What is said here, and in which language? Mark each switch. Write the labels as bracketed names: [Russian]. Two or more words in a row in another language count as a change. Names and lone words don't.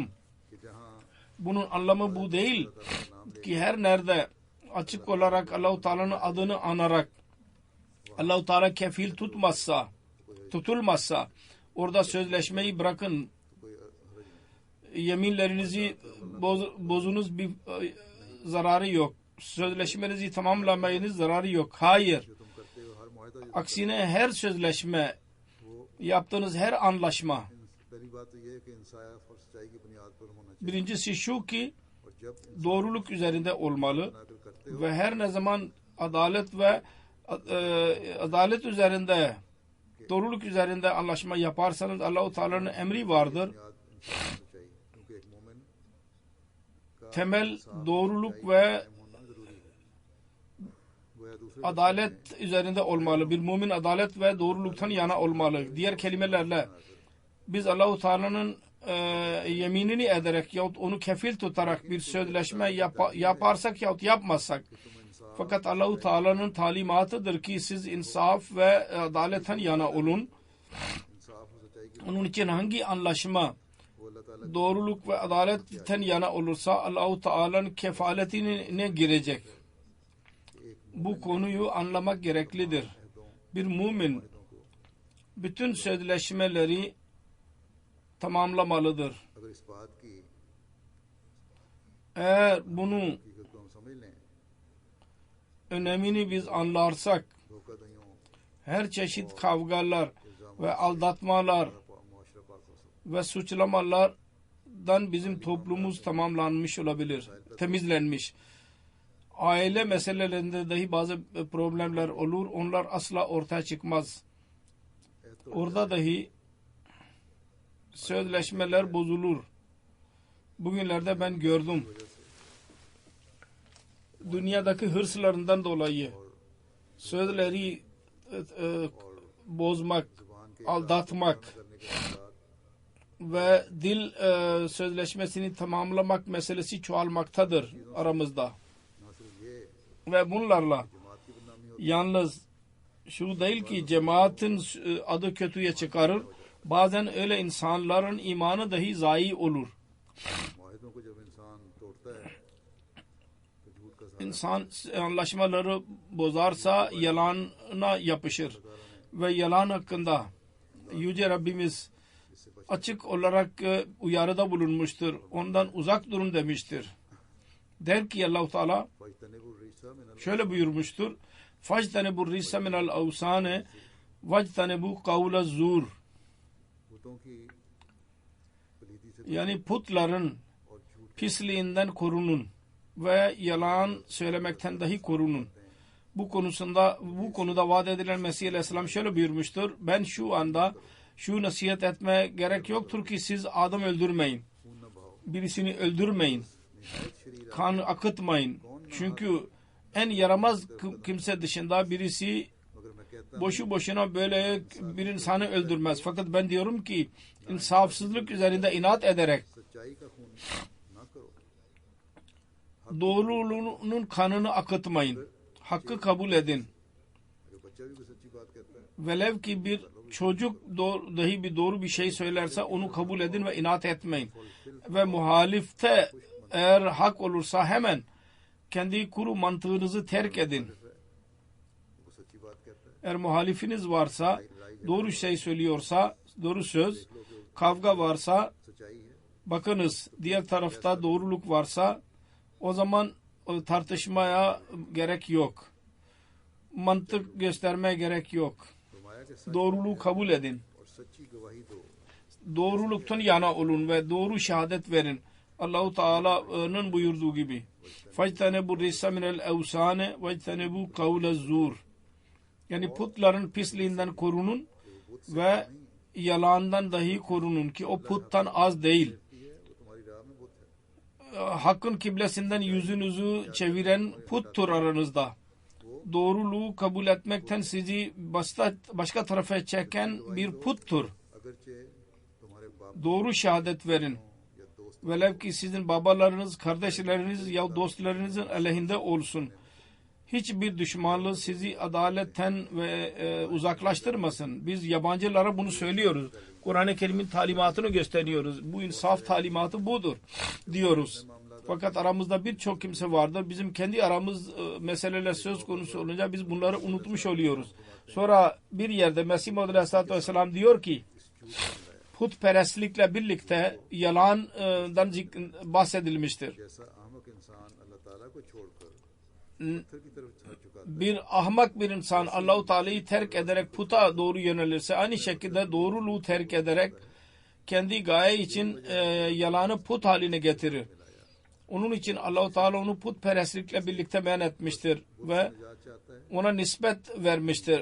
[Turkish] Bunun anlamı bu değil ki her nerede açık olarak Allah-u Teala'nın adını anarak Allah-u Teala kefil tutulmazsa orada sözleşmeyi bırakın. Yeminlerinizi bozunuz bir zararı yok. Sözleşmenizi tamamlamayınız zararı yok. Hayır. Aksine her sözleşme yaptığınız her anlaşma [Urdu] پہلی بات تو یہ ہے کہ انصاف اور سچائی کی بنیاد پر ہونا چاہیے [Turkish] Birincisi şu ki [Urdu] اور جب [Turkish] doğruluk üzerinde olmalı [Urdu] نقل کرتے ہو [Turkish] ve her ne zaman adalet üzerinde, doğruluk üzerinde anlaşma yaparsanız Allah-u Teala'nın emri vardır. [Urdu] بنیاد انصاف ہونا چاہیے کیونکہ ایک مومن کا [Turkish] Temel doğruluk ve [Urdu] قائم ہونا ضروری ہے گویا دوسرے [Turkish] adalet üzerinde olmalı. Bir mümin adalet ve doğruluktan yana olmalı. Diğer kelimelerle biz Allah-u Teala'nın yeminini ederek yahut onu kefil tutarak bir sözleşme yaparsak yahut yapmazsak, fakat Allah-u Teala'nın talimatıdır ki siz insaf ve adaletten yana olun. [Urdu] انصاف اور سچائی کی [Turkish] Onun için hangi anlaşma [Urdu] وہ اللہ تعالیٰ [Turkish] doğruluk ve adaletten yana olursa Allah-u Teala'nın kefaletine girecek. Bu konuyu anlamak gereklidir. Bir mümin bütün sözleşmeleri tamamlamalıdır. [Urdu] اگر اس بات کی [Turkish] Eğer bunu [Urdu] حقیقت کو ہم سمجھ لیں [Turkish] önemini biz anlarsak [Urdu] धोखाधड़ियों [Turkish] her çeşit kavgalar ve aldatmalar [Urdu] معاشرہ پاک ہو سکتا [Turkish] ve suçlamalardan bizim toplumumuz tamamlanmış olabilir, temizlenmiş. Aile meselelerinde dahi bazı problemler olur, onlar asla ortaya çıkmaz. Orada dahi sözleşmeler bozulur. Bugünlerde ben gördüm. Dünyadaki hırslarından dolayı sözleri bozmak, aldatmak [Urdu] کرنے کے بعد [Turkish] ve dil sözleşmesini tamamlamak meselesi çoğalmaktadır aramızda. [Urdu] نہ صرف یہ [Turkish] Ve bunlarla [Urdu] جماعت کی بدنامی ہو [Turkish] yalnız şu değil ki cemaatin adı kötüye çıkarır. Bazen öyle insanların imanı dahi zayi olur. [Urdu] معاہدوں کو جب انسان توڑتا ہے تو جھوٹ کا سہارا [Turkish] İnsan anlaşmaları bozarsa yalana yapışır. Ve yalan hakkında Yüce Rabbimiz açık olarak uyarıda bulunmuştur. Ondan uzak durun demiştir. Der ki Allah-u Teala [Arabic] فاجتنبوا الرجس من [Turkish] şöyle buyurmuştur. [Arabic] فاجتنبوا الرجس من الأوثان واجتنبوا قول الزور. [Urdu] بتوں کی پلیدی سے [Turkish] Yani putların [Urdu] اور جھوٹ [Turkish] pisliğinden korunun ve yalan söylemekten dahi korunun. Bu konuda vaat edilen Mesih Aleyhisselam şöyle buyurmuştur. Ben şu anda şu nasihat etmeye gerek yoktur ki siz adam öldürmeyin. [Urdu] خون نہ بہاؤ [Turkish] Birisini öldürmeyin. [Urdu] نہایت شریر [Turkish] Kan akıtmayın. Çünkü en yaramaz kimse dışında birisi [Urdu] مگر میں کہتا [Turkish] boşu boşuna böyle bir insanı öldürmez. Fakat ben diyorum ki insafsızlık üzerinde inat ederek [Urdu] سچائی کا خون نہ کرو [Turkish] doğruluğunun kanını akıtmayın. Hakkı kabul edin. [Urdu] اگر بچہ بھی کوئی سچی بات کہتا ہے [Turkish] Velev ki bir çocuk dahi bir doğru bir şey söylerse onu kabul edin ve inat etmeyin. Ve muhalifte eğer hak olursa hemen kendi kuru mantığınızı terk edin. [Urdu] وہ سچی بات کہتا ہے [Turkish] Eğer muhalifiniz varsa, doğru şey söylüyorsa, doğru söz, kavga varsa, [Urdu] سچائی ہے [Turkish] bakınız diğer tarafta doğruluk varsa o zaman tartışmaya gerek yok. Mantık göstermeye gerek yok. [Urdu] فرمایا کہ سچ [Turkish] Doğruluğu kabul edin. [Urdu] اور سچی گواہی دو [Turkish] Doğruluktan yana olun ve doğru şehadet verin. Allah-u Teala'nın buyurduğu gibi. [Arabic] فاجتنبوا الرجس من الأوثان واجتنبوا قول الزور. [Turkish] Yani putların pisliğinden korunun ve yalandan dahi korunun ki o puttan az değil. [Urdu] ہے وہ تمہاری راہ میں بت ہے [Turkish] Hakkın kiblesinden yüzünüzü çeviren puttur aranızda. Doğruluğu kabul etmekten sizi başka tarafa çeken bir puttur. [Urdu] اگرچہ تمہارے باپ [Turkish] Doğru şehadet verin. [Urdu] یا دوست [Turkish] Velev ki sizin babalarınız, kardeşleriniz ya dostlarınızın aleyhinde olsun. Hiçbir düşmanlığı sizi adaletten ve uzaklaştırmasın. Biz yabancılara bunu söylüyoruz. Kur'an-ı Kerim'in talimatını gösteriyoruz. Bu insaf talimatı budur diyoruz. Fakat aramızda birçok kimse vardır. Bizim kendi aramız meseleler söz konusu olunca biz bunları unutmuş oluyoruz. Sonra bir yerde Mesih Muhammed Aleyhisselatü Vesselam diyor ki putperestlikle birlikte yalandan bahsedilmiştir. [Urdu] جیسا احمق انسان اللہ تعالیٰ کو چھوڑ کر پتھر کی طرف جھک چکا تھا [Turkish] Bir ahmak bir insan Allah-u Teala'yı terk ederek puta doğru yönelirse aynı şekilde doğruluğu terk ederek kendi gaye için yalanı put haline getirir. Onun için Allah-u Teala onu putperestlikle birlikte beyan etmiştir ve ona nispet vermiştir.